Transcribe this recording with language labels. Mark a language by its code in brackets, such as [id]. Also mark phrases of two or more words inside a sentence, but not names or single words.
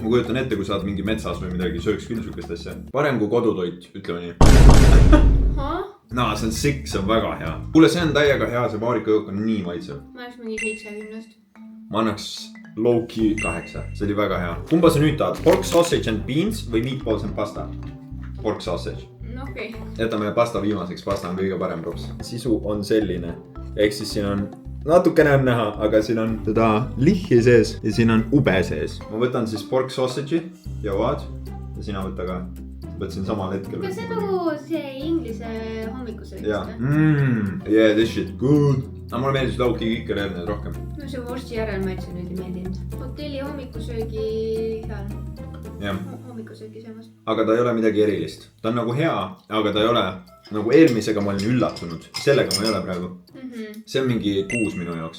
[et] Ma kujutan ette, kui saad mingi metsas või midagi, sööks küll sükest asja. Parem kui kodutoit, ütleme nii. See on sick, see on väga hea. Kuule, see on täiega hea, see vaarikajook on nii maitsev. Ma annaks mingi 70. Ma annaks low-key 8. See oli väga hea. Kumba sa nüüd tahad? [en] Pork sausage and beans või meatballs and pasta? Pork sausage. [et] Okei. Jätame pasta viimaseks, pasta on kõige parem props. Sisu on selline. Ehk siis siin on natukene on näha, aga siin on teda lihhi sees ja siin on ube sees. Ma võtan siis [en] pork sausage'i [et] ja vaad. Ja sina võtta ka. Võtsin samal hetkel. Kas see nagu see inglise hommikusöögist? [en] Yeah, this shit good. [et] Mulle meeldis low-key kikerherned rohkem. No see vorsti järelmaitse nüüd ei meeldinud. Hotelli hommikusöögi seal. Hommikusöögi söömas. Aga ta ei ole midagi erilist. Ta on nagu hea, aga ta ei ole nagu eelmisega ma olin üllatunud. Sellega ma ei ole praegu. See on mingi 6 minu jaoks.